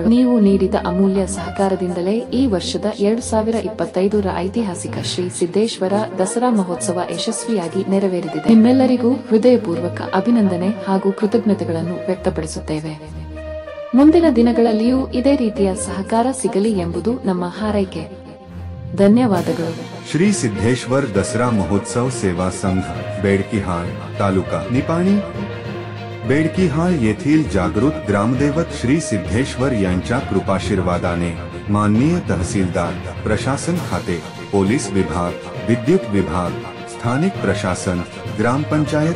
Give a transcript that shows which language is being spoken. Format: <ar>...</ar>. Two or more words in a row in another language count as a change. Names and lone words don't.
<kn>ನೀವು ನೀಡಿದ ಅಮೂಲ್ಯ ಸಹಕಾರದಿಂದಲೇ ಈ ವರ್ಷದ 2025ರ ಐತಿಹಾಸಿಕ ಶ್ರೀ ಸಿದ್ದೇಶ್ವರ ದಸರಾ ಮಹೋತ್ಸವ ಯಶಸ್ವಿಯಾಗಿ ನೆರವೇರಿದೆ. ನಿಮ್ಮೆಲ್ಲರಿಗೂ ಹೃದಯಪೂರ್ವಕ ಅಭಿನಂದನೆ ಹಾಗೂ ಕೃತಜ್ಞತೆಗಳನ್ನು ವ್ಯಕ್ತಪಡಿಸುತ್ತೇವೆ. ಮುಂದಿನ ದಿನಗಳಲ್ಲಿಯೂ ಇದೇ ರೀತಿಯ ಸಹಕಾರ ಸಿಗಲಿ ಎಂಬುದು ನಮ್ಮ ಹಾರೈಕೆ. ಧನ್ಯವಾದಗಳು.</kn> <mr>श्री सिद्धेश्वर दसरा महोत्सव सेवा संघ बेडकिहाळ तालुका निपाणी बेडकिहाळ येथील जागृत ग्रामदैवत श्री सिद्धेश्वर यांच्या कृपाशीर्वादाने माननीय तहसीलदार, प्रशासन खाते, पोलीस विभाग, विद्युत विभाग, स्थानिक प्रशासन, ग्रामपंचायत</mr>